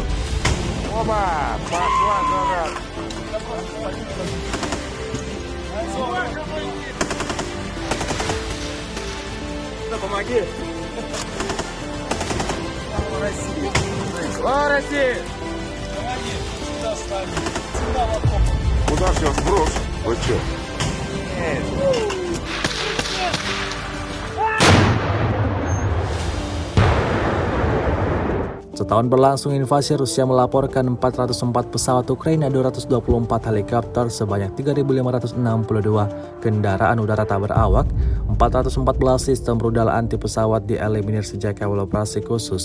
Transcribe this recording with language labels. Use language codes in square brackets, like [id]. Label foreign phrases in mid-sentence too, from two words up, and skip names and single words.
[ru] Оба, пошла, жара. Помоги. Слава России! Слава России! Сюда ставим. Сюда в окоп. Куда сейчас сброс? Вы че? [id] Setahun berlangsung invasi, Rusia melaporkan 404 pesawat Ukraina, 224 helikopter, sebanyak 3.562 kendaraan udara tak berawak, 414 sistem rudal anti pesawat dieliminir sejak awal operasi khusus.